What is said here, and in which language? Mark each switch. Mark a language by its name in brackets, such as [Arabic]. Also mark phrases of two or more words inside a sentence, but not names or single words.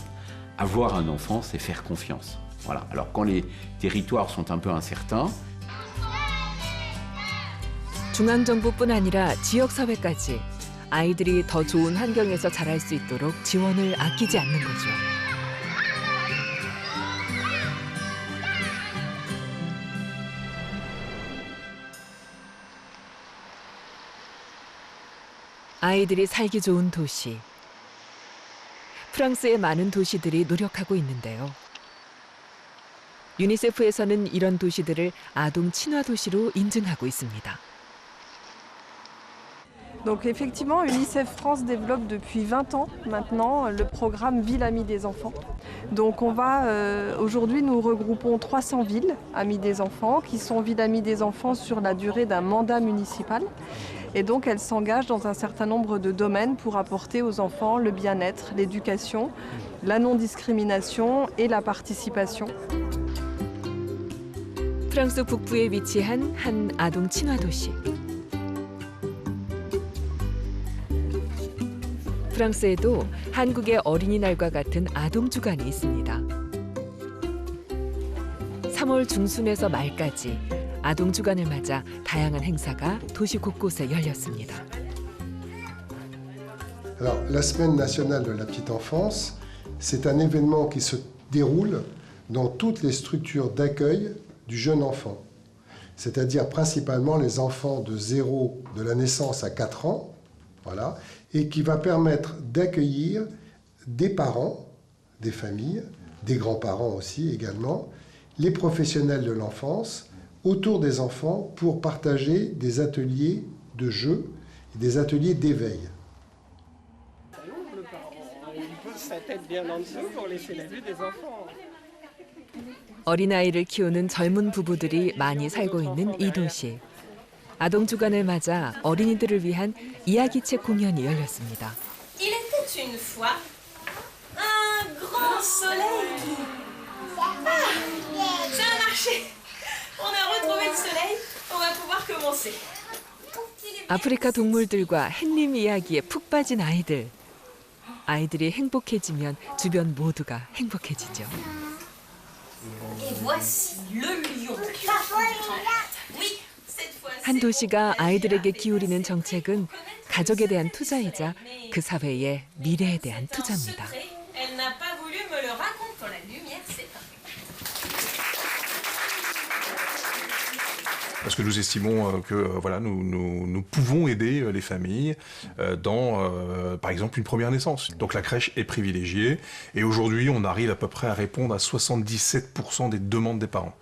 [French] Avoir un enfant, c'est faire confiance. Voilà. Alors quand les territoires sont un peu incertains, [Korean] 중앙정부뿐 아니라 지역사회까지 아이들이 더 좋은 환경에서 자랄 수 있도록 지원을 아끼지 않는 거죠. 아이들이 살기 좋은 도시. 프랑스의 많은 도시들이 노력하고 있는데요. 유니세프에서는 이런 도시들을 아동 친화 도시로 인증하고 있습니다. [French] Donc effectivement, UNICEF France développe depuis 20 ans maintenant le programme Ville Amie des Enfants. Donc on va, aujourd'hui nous regroupons 300 villes amies des enfants qui sont villes amies des enfants sur la durée d'un mandat municipal. Et donc elles s'engagent dans un certain nombre de domaines pour apporter aux enfants le bien-être, l'éducation, la non-discrimination et la participation. [Korean] 프랑스 북부에 위치한 한 아동 친화 도시. 프랑스에도 한국의 어린이날과 같은 아동 주간이 있습니다. 3월 중순에서 말까지 아동 주간을 맞아 다양한 행사가 도시 곳곳에 열렸습니다. [French] Alors, la Semaine nationale de la petite enfance, c'est un événement qui se déroule dans toutes les structures d'accueil du jeune enfant, c'est-à-dire principalement les enfants de la naissance à 4 ans, voilà, et qui va permettre d'accueillir des parents, des familles, des grands-parents aussi également, les professionnels de l'enfance, autour des enfants pour partager des ateliers de jeu et des ateliers d'éveil. Il pose sa tête bien en dessous pour laisser la vue des enfants. [Korean] 어린아이를 키우는 젊은 부부들이 많이 살고 있는 이 도시. 아동 주간을 맞아 어린이들을 위한 이야기책 공연이 열렸습니다. [French] Il était une fois un grand soleil qui... Ah, ça a marché. On a retrouvé le soleil. On va pouvoir commencer. [Korean] 아프리카 동물들과 햇님 이야기에 푹 빠진 아이들. 아이들이 행복해지면 주변 모두가 행복해지죠. [French] Et voici le lion. Oui, cette fois-ci. [Korean] 한 도시가 아이들에게 기울이는 정책은 가족에 대한 투자이자 그 사회의 미래에 대한 투자입니다. [French] Elle n'a pas voulu me le raconter. Quand la lumière s'éteint. Parce que nous estimons que voilà, nous pouvons aider les familles dans, par exemple, une première naissance. Donc la crèche est privilégiée et aujourd'hui, on arrive à peu près à répondre à 77% des demandes des parents.